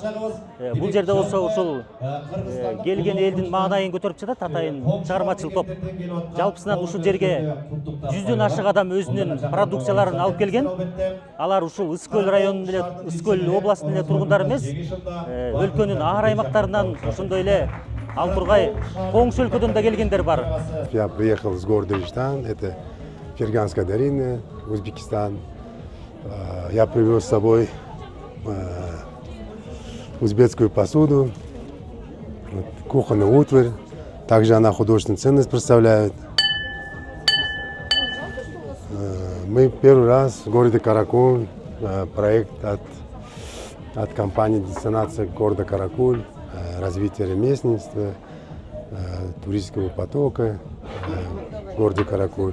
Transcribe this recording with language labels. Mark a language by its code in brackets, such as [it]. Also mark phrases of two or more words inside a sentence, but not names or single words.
[ky] Бул жерде болсо ушул келген элдин маанайын көтөрүп жатат атайын чыгармачыл топ. Жалпысынан ушул жерге 100дөн ашык адам өзүнүн продукцияларын алып келген. Алар ушул Ысык Көл районунун эле, Ысык Көл областынын эле тургундары эмес, өлкөнүн ар аймактарынан, ошондой эле ал тургай коңшу өлкөдөн да келгендер бар. [ru] Я приехал с города Иштан, это Ферганская долина, Узбекистан. Я привез с собой узбекскую посуду, кухонную утварь. Также она художественную ценность представляет. Мы первый раз в городе Каракуль, проект от компании «Дестинация города Каракуль», развитие ремесленничества, туристического потока в городе Каракуль.